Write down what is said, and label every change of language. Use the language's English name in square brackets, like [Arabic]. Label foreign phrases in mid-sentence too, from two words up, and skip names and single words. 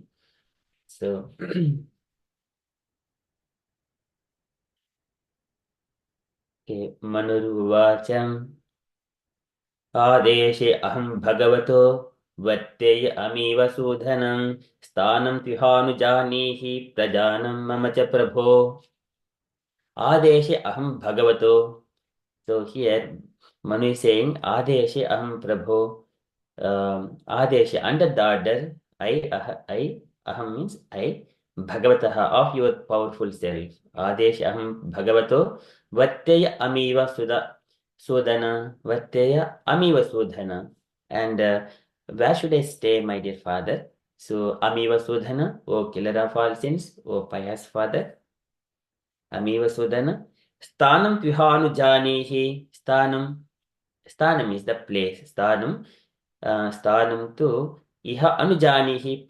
[Sanskrit] So okay, Manuruvacham आदेशे अहं भगवतो वत्तेय अमीव सूधनं स्थानं त्विहानुजानीहि प्रजानं मम च प्रभो आदेशे अहं भगवतो. [English] So here Manu is saying [Sanskrit] आदेशे अहं प्रभो. [English] Adeshe, under the order, I, Aham means I, Bhagavataha, of your powerful self. [Sanskrit] आदेशे अहं भगवतो, वर्तेय अमीव सूदन, वर्तेय अमीव सूदन. [English] And where should I stay, my dear father? So [Sanskrit] अमीव सूदन, [English] O killer of all sins, O pious father. [Sanskrit] अमीव सूदन। स्थानं विहनु जानीहि. [English] Sthanam is the place. [Sanskrit] स्थानं तु इह अनुजानीहि.